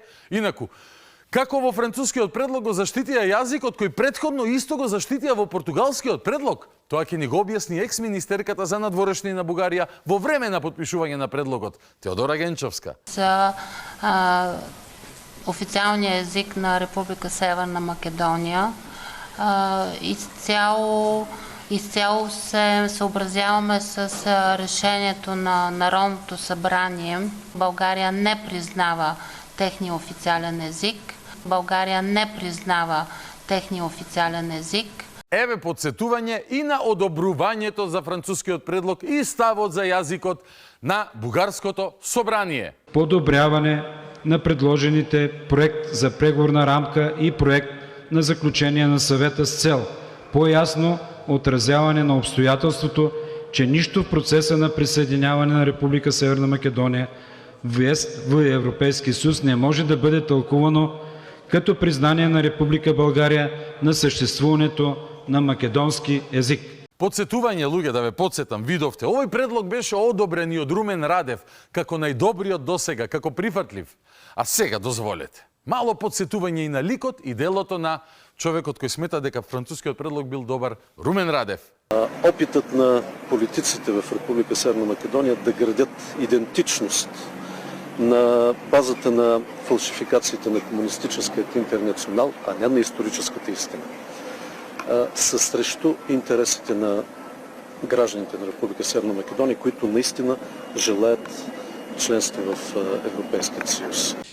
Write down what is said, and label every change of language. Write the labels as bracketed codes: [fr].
[mk] Инаку, како во францускиот предлог го заштитија јазикот кој претходно исто го заштитија во португалскиот предлог? Тоа ќе ни го објасни екс-министерката за надворешни на Бугарија во време на подпишување на предлогот, Теодора Генчовска. [bg] За официјалниот език на Република Северна Македонија изцяло се съобразяваме с решението на Народното събрание. България не признава техния официален език. [mk] Еве подсетување и на одобрувањето за францускиот предлог и ставот за јазикот на Бугарското собрание. [bg] Подобряване на предложените проект за преговорна рамка и проект на заключение на съвета с цел по-ясно отразяване на обстоятелството, че нищо в процеса на присъединяване на Република Северна Македония в Европейския съюз не може да бъде тълкувано като признание на Република България на съществуването на македонски език. [mk] Подсетување, луѓе, да ве подсетам, видовте, овој предлог беше одобрен и од Румен Радев како најдобриот досега, како прифатлив. А сега дозволете мало подсетување и на ликот и делото на човекот кој смета дека францускиот предлог бил добар, Румен Радев. [bg] Опитът на политиците в Република Северна Македония да градят идентичност на базата на фалшификациите на комунистическият интернационал, а не на историческата истина, са срещу интересите на гражданите на Република Северна Македония, които наистина желаят членство в Европейския съюз.